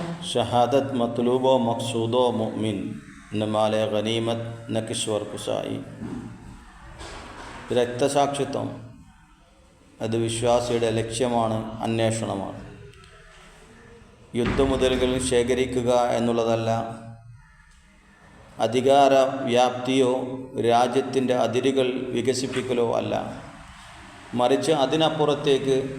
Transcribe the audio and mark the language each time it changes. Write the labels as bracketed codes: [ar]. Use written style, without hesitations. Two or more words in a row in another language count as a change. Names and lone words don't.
[ur] شہادت مطلوب و مقصود مومن نہ مال غنیمت نہ کشور کشائی. [ml] രക്തസാക്ഷിത്വം അത് വിശ്വാസിയുടെ ലക്ഷ്യമാണ്, അന്വേഷണമാണ്. യുദ്ധമുതലുകൾ ശേഖരിക്കുക എന്നുള്ളതല്ല, അധികാര വ്യാപ്തിയോ രാജ്യത്തിൻ്റെ അതിരുകൾ വികസിപ്പിക്കലോ അല്ല, മറിച്ച് അതിനപ്പുറത്തേക്ക്